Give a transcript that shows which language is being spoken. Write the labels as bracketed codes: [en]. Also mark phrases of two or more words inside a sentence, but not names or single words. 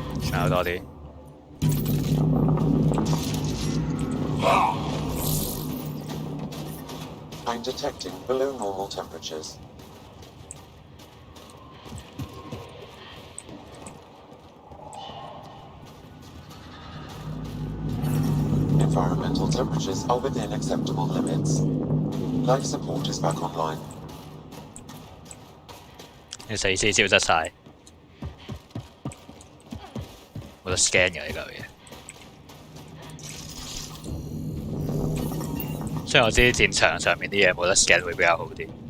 [yue] 咬多啲。 [en] I'm detecting below normal temperatures. Environmental temperatures are within acceptable limits. Life support is back online. [yue] 你死屍消失晒，冇得 scan 嘅呢嚿嘢。雖然我知戰場上面啲嘢冇得 scan 會比較好啲。